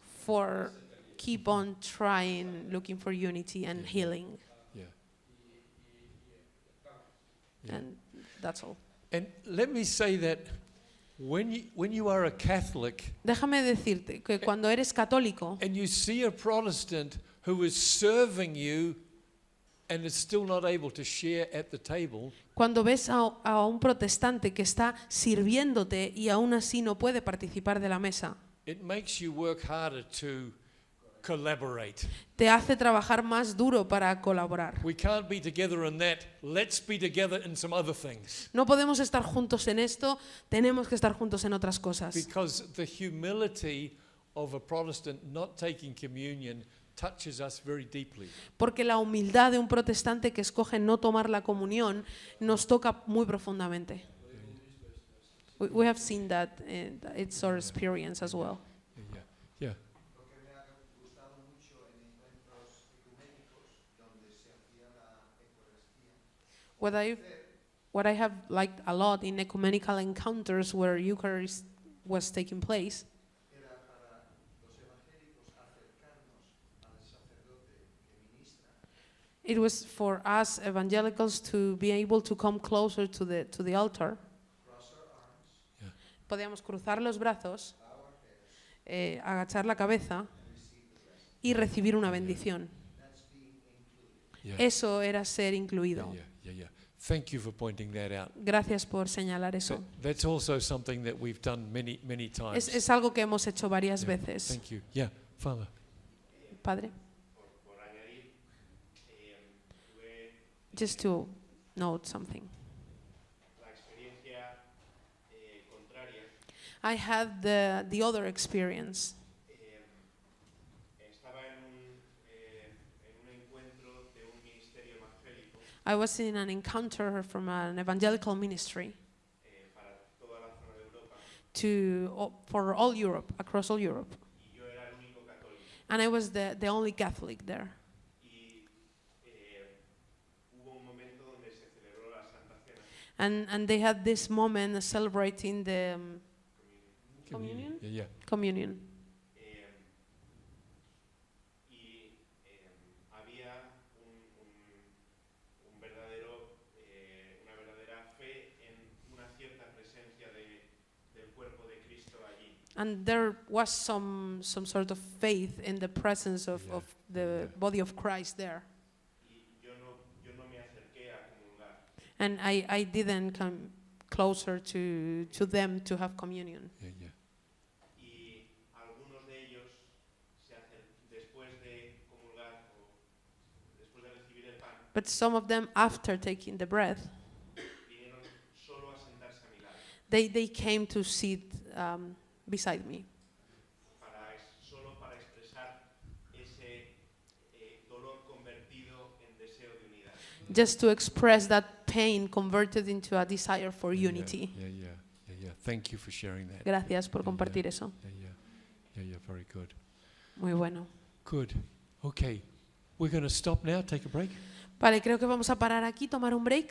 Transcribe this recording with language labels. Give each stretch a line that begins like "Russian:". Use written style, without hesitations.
English: for keep on trying, looking for unity and healing. yeah. And that's all. And let me say that when you are a Catholic
Spanish: Déjame decirte que cuando eres católico
English: and you see a Protestant who is serving you and is still not able to share at the table,
Spanish: cuando ves a un protestante que está sirviéndote y aún así no puede participar de la mesa,
English: it makes you work harder to collaborate.
Spanish: te hace trabajar más duro para colaborar.
English: We can't be together in that. Let's be together in some other things.
Spanish: No podemos estar juntos en esto, tenemos que estar juntos en otras cosas.
English: Because the humility of a Protestant not taking communion touches us very deeply.
Spanish: Porque la humildad de un protestante que escoge no tomar la comunión nos toca muy profundamente.
English: We have seen that, it's our experience as well. Yeah, yeah.
Spanish: Lo que me ha gustado mucho en encuentros ecuménicos donde se hacía la Eucaristía.
English: What I have liked a lot in ecumenical encounters where Eucharist was taking place
Spanish: Era para los evangélicos acercarnos al sacerdote que ministra
English: it was for us evangelicals to be able to come closer to the altar.
Spanish: Podíamos cruzar los brazos, agachar la cabeza y recibir una bendición.
English: Yeah.
Spanish: Eso era ser incluido.
English: Yeah, yeah, yeah. Thank you for pointing that out.
Spanish: Gracias por señalar eso.
English: That's also something that we've done many times.
Spanish: Es algo que hemos hecho varias
English: Yeah.
Spanish: veces.
English: Thank you. Yeah, Father.
Spanish: Padre, Por añadir, tuve
English: just to note something.
Spanish: la experiencia contraria.
English: I had the other experience.
Spanish: Estaba en un encuentro de un ministerio evangélico
English: I was in an encounter from an evangelical ministry
Spanish: para toda la zona de Europa
English: for all Europe, across all Europe.
Spanish: y yo era el único católico.
English: And I was the only Catholic there.
Spanish: Y hubo un momento donde se celebró la Santa Cena.
English: And they had this moment celebrating the communion? Yeah, yeah. Communion.
Spanish: Y había un verdadero, una verdadera fe en una cierta presencia del cuerpo de Cristo allí.
English: And there was some sort of faith in the presence of the body of Christ there.
Spanish: Y yo no me acerqué a comulgar.
English: And I didn't come closer to them to have communion. Yeah, yeah.
Spanish: Y algunos de ellos, después de comulgar o después de recibir el pan,
English: But some of them, after taking the bread,
Spanish: vinieron solo a sentarse a mi lado,
English: they came to sit beside me,
Spanish: solo para expresar ese dolor convertido en deseo de unidad.
English: just to express that pain converted into a desire for Yeah, unity. Yeah, yeah, yeah, yeah. Thank you for sharing that.
Spanish: Gracias por compartir eso.
English: Yeah, yeah, yeah, yeah. Very good.
Spanish: Muy bueno.
English: Good. Okay, we're going to stop now. Take a break.
Spanish: Vale, creo que vamos a parar aquí, tomar un break.